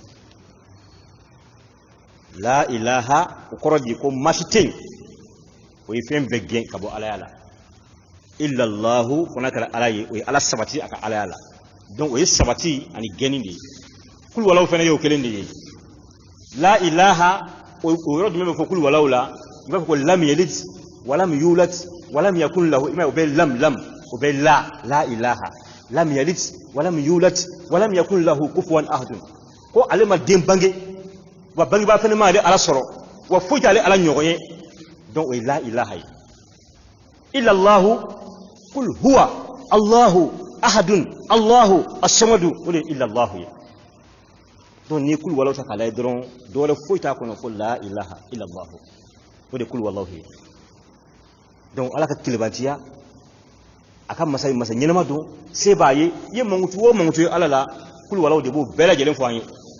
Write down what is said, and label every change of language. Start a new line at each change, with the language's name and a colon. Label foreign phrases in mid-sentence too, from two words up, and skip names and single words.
Arabic: لا إله
Bambara: o kɔrɔ de ko masi tɛ yen o ye fɛn bɛɛ gɛn ka bɔ alaya la illallahu fana kɛra ala ye o ye ala sabati a ka alaya la donc o ye sabati ani gɛnni de ye kul walaw fana ye o kelen de ye la ilaha o yɔrɔ jumɛn bɛ fɔ kul walaw la i b'a fɔ ko
Arabic: لم يلد ولم يولد ولم يكن له
Bambara: ima o bɛ lam o bɛ
Arabic: لا إله لم يلد ولم يولد ولم يكن له كفوا أحد
Bambara: ko ale ma den bange wa bangebaa fana ma ale ala sɔrɔ wa foyi t'ale ala ɲɔgɔn ye donc o ye
Arabic: لا إله
Bambara: ye
Arabic: إلا الله قل هو الله أحد الله الصمد
Bambara: o de ye illallahu ye donc ni kul walaw ta k'a lajɛ dɔrɔn dɔwɛrɛ foyi t'a kɔnɔ fo
Arabic: لا إله إلا الله
Bambara: o de kul walaw ye donc ala ka tilebantiya a ka masa ɲɛnama don se b'a ye i ye mankutu o mankutu ye ala la kul walaw de b'o bɛɛ lajɛlen fɔ an ye